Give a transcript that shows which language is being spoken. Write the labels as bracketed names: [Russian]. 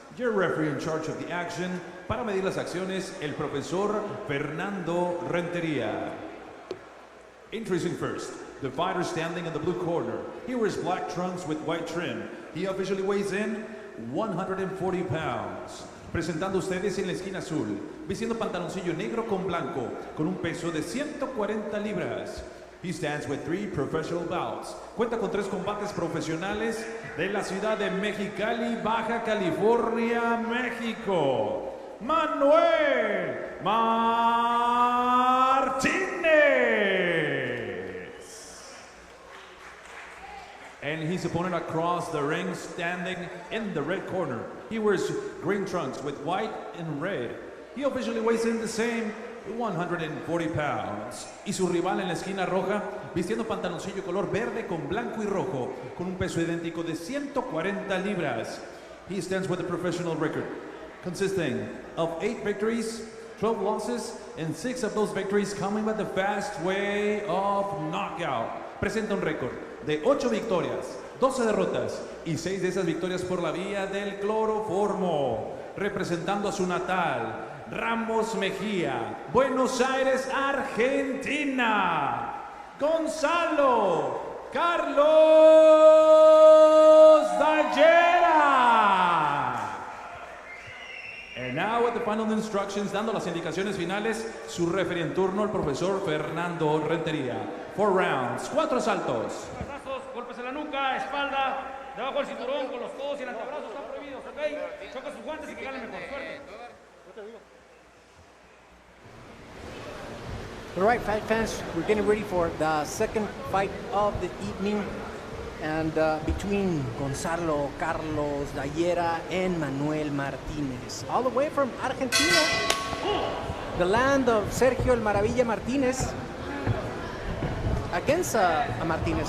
[English] Your referee in charge of the action, [Spanish] para medir las acciones, el profesor Fernando Rentería. [English] Introducing first, the fighter standing in the blue corner. He wears black trunks with white trim. He officially weighs in 140 pounds. [Spanish] Presentando ustedes en la esquina azul, vistiendo pantaloncillo negro con blanco, con un peso de 140 libras. [English] He stands with 3 professional bouts. [Spanish] Cuenta con 3 combates profesionales de la ciudad de Mexicali, Baja California, México. Manuel Martinez. [English] And his opponent across the ring, standing in the red corner. He wears green trunks with white and red. He officially weighs in the same 140 pounds. [Spanish] Y su rival en la esquina roja, vistiendo pantaloncillo color verde con blanco y rojo, con un peso idéntico de 140 libras. [English] He stands with a professional record, consisting of 8 victories, 12 losses, and 6 of those victories coming by the fast way of knockout. [Spanish] Presenta un récord de 8 victorias, 12 derrotas, y 6 de esas victorias por la vía del cloroformo. Representando a su natal, Ramos Mejía, Buenos Aires, Argentina, Gonzalo Carlos Dallera. [English] And now with the final instructions, [Spanish] dando las indicaciones finales, su referee en turno, el profesor Fernando Rentería. 4 rounds, 4 asaltos. Golpes en la nuca, espalda, debajo del cinturón, con los codos y el antebrazo están prohibidos, ¿ok? Choca sus guantes y que gane mejor. Suerte. [English] All right, fight fans, we're getting ready for the second fight of the evening, and between Gonzalo Carlos Dallera and Manuel Martinez, all the way from Argentina, the land of Sergio El Maravilla Martinez, against a Martinez.